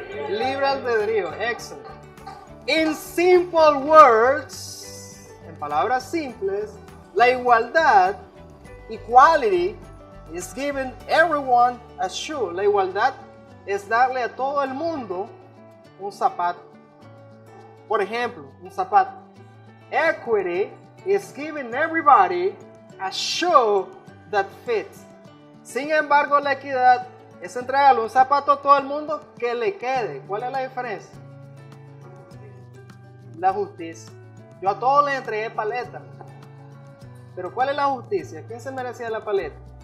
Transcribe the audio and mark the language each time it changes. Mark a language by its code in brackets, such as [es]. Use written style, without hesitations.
[es] Libre albedrío. [en] Excellent. In simple words, [es] en palabras simples, la igualdad, [en] equality, is giving everyone a shoe. [es] La igualdad es darle a todo el mundo un zapato. Por ejemplo, un zapato. [en] Equity is giving everybody a shoe that fits. [es] Sin embargo, la equidad es entregarle un zapato a todo el mundo que le quede. ¿Cuál es la diferencia? La justicia. Yo a todos les entregué paleta. Pero ¿cuál es la justicia? ¿Quién se merecía la paleta?